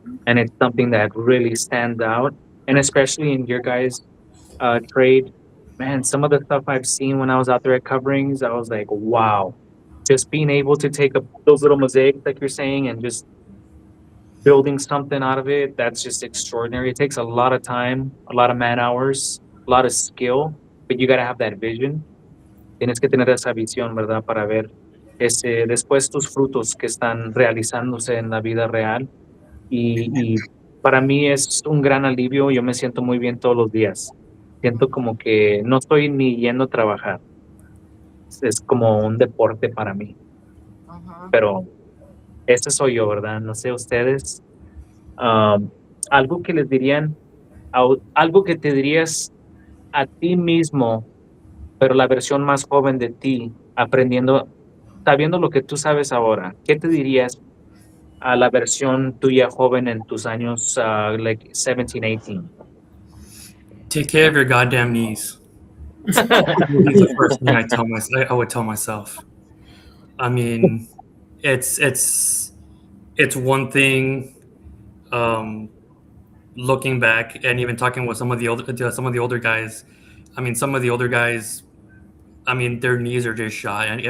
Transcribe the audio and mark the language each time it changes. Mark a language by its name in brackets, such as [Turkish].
[English] And it's something that really stands out. And especially in your guys' trade, man, some of the stuff I've seen when I was out there at coverings, I was like, wow. Just being able to take those little mosaics, like you're saying, and just building something out of it, that's just extraordinary. It takes a lot of time, a lot of man hours, a lot of skill, but you got to have that vision. [Spanish] Tienes que tener esa visión, ¿verdad? Para ver después tus frutos que están realizándose en la vida real. Y para mí es un gran alivio. Yo me siento muy bien todos los días. Siento como que no estoy ni yendo a trabajar. Es como un deporte para mí. Uh-huh. Pero ese soy yo, ¿verdad? No sé ustedes. Algo que les dirían, algo que te dirías a ti mismo, pero la versión más joven de ti, aprendiendo, sabiendo lo que tú sabes ahora, ¿qué te dirías a la versión tuya joven en tus años, [English] like 17, 18? Take care of your goddamn knees. It's the first thing I would tell myself. I mean, it's one thing. Looking back and even talking with some of the older guys, I mean, some of the older guys, I mean, their knees are just shot.